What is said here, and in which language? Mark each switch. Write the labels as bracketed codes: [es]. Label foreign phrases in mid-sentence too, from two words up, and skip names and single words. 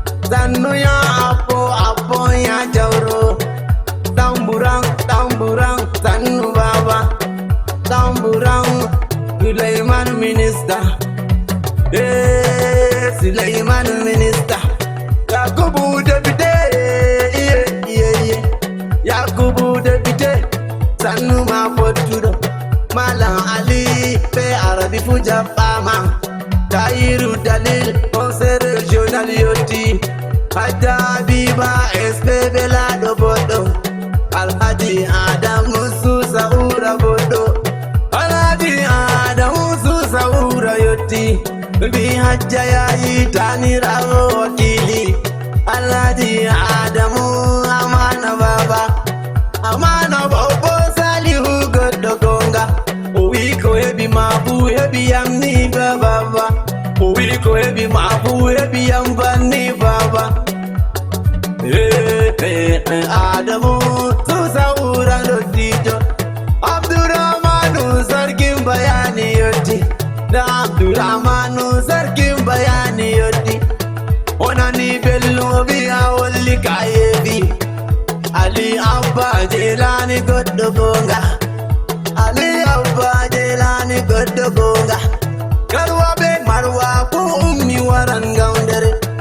[ff] Sannu ya Abbo, Abbo ya Jauro. Tamburan, tamburan, sannu baba. Tamburan, Sulaiman Minister. Eh, Sulaiman Minister. Yakubu Debite, iye, iye, iye. Yakubu Debite, sannu ma fottuɗo. Malam Ali, be Arabi fu jaɓɓama. Tahiru Dalil, [fr] conseil régional [ff] yotti. Hajja Habiba, S P Belaɗo boɗɗo. Alhaji Adamu Susa Ura boɗɗo. Alhaji Adamu Susa Ura yotti. Bi Hajja yayi tanirawo wakili. Alhaji Adamu Amana Baba. Amana Baba Salihu goɗɗo gonga. O wi ko heɓi ma fu heɓi yam ni ba baba. O wi ko heɓi ma fu heɓi yam banni baba. Eh, eh, eh, Adamu, Susa ura dottijo. Abdurrahmanu sarkin bayani yotti. Da Abdurrahmanu sarkin bayani yotti. Onani bello biya wolli kayebi. Ali Abba Jelani goddo gonga. Ali Abba Jelani goddo gonga. Garwa be marwa ko ummi waran gaundare.